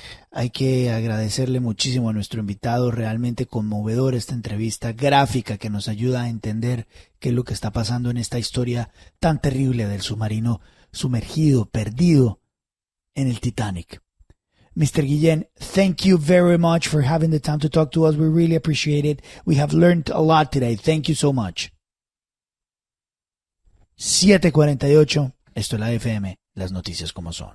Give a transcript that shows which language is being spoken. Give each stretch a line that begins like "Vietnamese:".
Spanish: Hay que agradecerle muchísimo a nuestro invitado, realmente conmovedora esta entrevista gráfica que nos ayuda a entender qué es lo que está pasando en esta historia tan terrible del submarino sumergido, perdido en el Titanic.
English: Mr. Guillén, thank you very much for having the time to talk to us. We really appreciate it. We have learned a lot today. Thank you so much.
Spanish: 7:48, esto es la FM, las noticias como son.